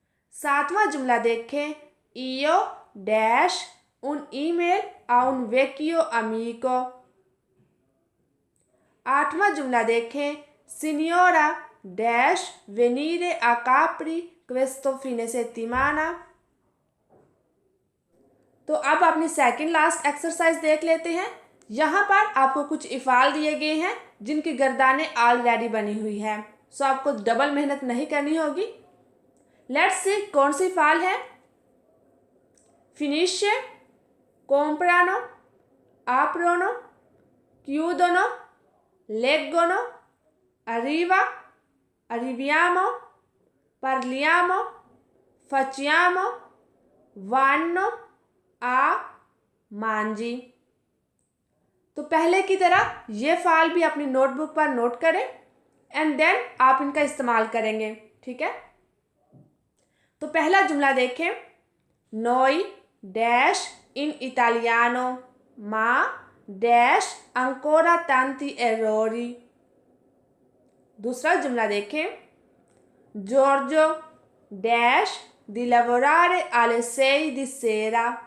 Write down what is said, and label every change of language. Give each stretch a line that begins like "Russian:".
Hindi: सातवां जुमला देखें,
Italian: io dash un email a un vecchio amico।
Hindi: आठवां जुमला देखें,
Italian: signora dash venire a Capri questo fine settimana।
Hindi: तो अब अपनी सेकंड लास्ट एक्सरसाइज देख लेते हैं। यहाँ पर आपको कुछ इफ़ाल दिए गए हैं जिनकी गर्दानें ऑलरेडी बनी हुई हैं, सो आपको डबल मेहनत नहीं करनी होगी। लेट्स सी कौन सी इफ़ाल है।
Italian: finisce, comprano, aprono, chiudono, leggono, arriva, arriviamo, parliamo, facciamo, vanno, a, mangi।
Hindi: तो पहले की तरह ये फाइल भी अपनी नोटबुक पर नोट करें एंड देन आप इनका इस्तेमाल करेंगे। ठीक है, तो पहला जुमला देखें,
Italian: noi dash in italiano ma dash ancora tanti errori।
Hindi: दूसरा जुमला देखें,
Italian: Giorgio dash di lavorare alle 6 di sera।